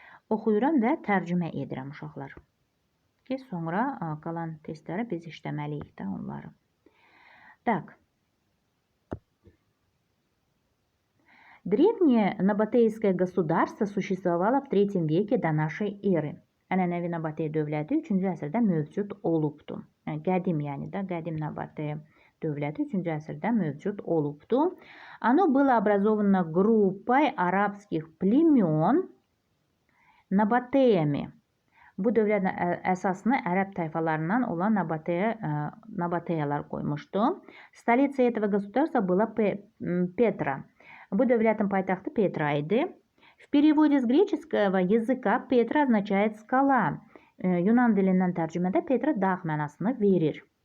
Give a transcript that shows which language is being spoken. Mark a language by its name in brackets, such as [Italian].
[Azerbaijani] Oxuyuram və tərcümə edirəm uşaqlar. Ki sonra qalan testləri biz işləməliyik də onları. [Russian] Так. Древнее набатейское государство существовало в 3 веке до нашей эры. [Azerbaijani] Ənənəvi Nabatey dövləti 3-cü əsrdə mövcud olubdu. Qədim, yəni də qədim Nabatey dövləti 3-cü əsrdə mövcud olubdu. [Russian] Оно было образовано группой арабских племен Nabateyami. [Azerbaijani] Bu dövlətin əsasını ərəb tayfalarından olan Nabateyalar qoymuşdu. [Russian] Столица этого государства была Петра. [Azerbaijani] Bu dövlətin paytaxtı Petra idi. [Russian] В переводе с греческого языка Петра означает скала. [Azerbaijani] Yunan dilindən tərcümədə Petra dağ mənasını verir.